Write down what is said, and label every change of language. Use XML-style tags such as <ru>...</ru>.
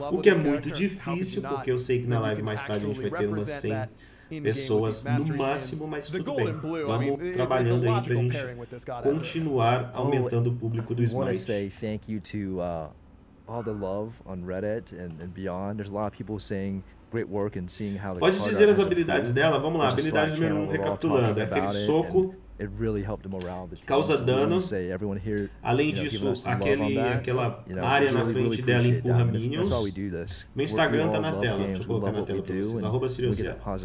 <pt>O que é muito difícil, porque eu sei que na live mais tarde a gente vai ter umas 100 pessoas no máximo, mas tudo bem. Vamos trabalhando aí pra gente continuar aumentando o público do Smite.</pt> <en>I want to say thank you to all the love on Reddit and beyond. There's a lot of people saying great work and seeing how the</en> <pt>Pode dizer as habilidades dela? Vamos lá, habilidade número 1, recapitulando. É aquele soco que causa dano. Além disso, aquela área na frente dela empurra minions. Meu Instagram tá na tela, deixa eu colocar na tela pra vocês, @SeriouS.</pt>